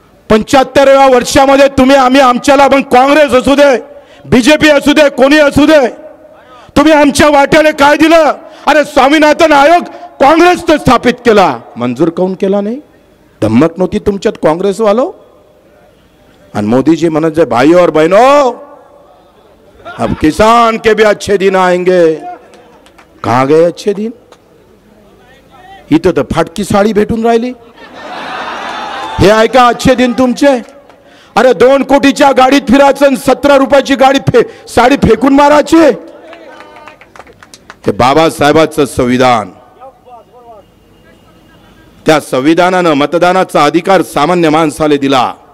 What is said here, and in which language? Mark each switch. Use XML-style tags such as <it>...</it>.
<mr>75व्या वर्षामध्ये तुम्ही आम्ही आमच्याला मग काँग्रेस असू दे, बीजेपी असू दे, कोणी असू दे, तुम्ही आमच्या वाट्याला काय दिलं. अरे स्वामीनाथन आयोग काँग्रेसने स्थापित केला, मंजूर काऊन केला नाही. धमक नव्हती तुमच्यात काँग्रेस वालो.</mr> <hi>और मोदी जी मनोज भाई और बहनों, अब किसान के भी अच्छे दिन आएंगे. कहाँ गए अच्छे दिन.</hi> <mr>इथं तर फाटकी साडी भेटून राहिली. हे आहे का अच्छे दिन तुमचे. अरे 2 कोटीच्या गाडीत फिरायचं, 17 रुपयाची गाडी साडी फेकून मारायची. हे बाबासाहेबांचं संविधान, त्या संविधानानं मतदानाचा अधिकार सामान्य माणसाला दिला.</mr>